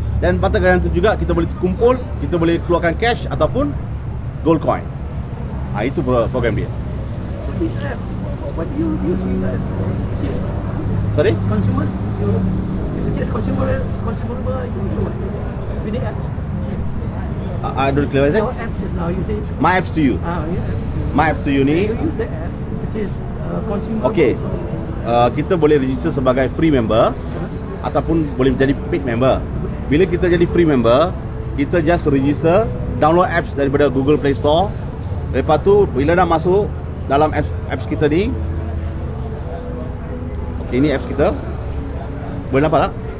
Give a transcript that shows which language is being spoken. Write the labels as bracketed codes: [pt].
[ms] Dan mata ganjaran tu juga kita boleh kumpul, kita boleh keluarkan cash ataupun gold coin. Itu program dia. [en] So these apps, what do you use in that? Sorry? Consumers, you purchase consumable, you use what? With the apps? I don't clear what I said. Your apps is now, you say? My Apps to You. Yeah. My Apps to You ni. You use the apps to purchase consumable. Okay. [ms] Kita boleh register sebagai free member ataupun boleh jadi paid member. Bila kita jadi free member, kita [en] just register, [ms] download apps daripada Google Play Store. Lepas tu bila dah masuk dalam apps kita ni, okay, ini apps kita. Boleh nampak tak?